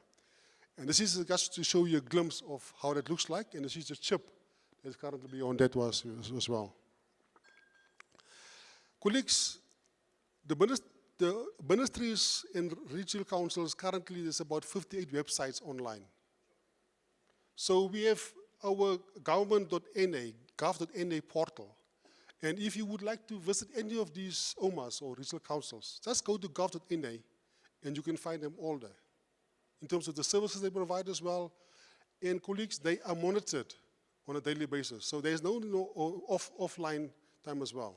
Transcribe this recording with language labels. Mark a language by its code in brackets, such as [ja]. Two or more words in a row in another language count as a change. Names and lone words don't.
[en] And this is just to show you a glimpse of how that looks like, and this is the chip that's currently on that as well. Colleagues, the ministries and regional councils, currently there's about 58 websites online. So we have our government.na, gov.na portal. And if you would like to visit any of these OMAs or regional councils, just go to gov.na and you can find them all there. In terms of the services they provide as well. And colleagues, they are monitored on a daily basis. So there's no offline time as well.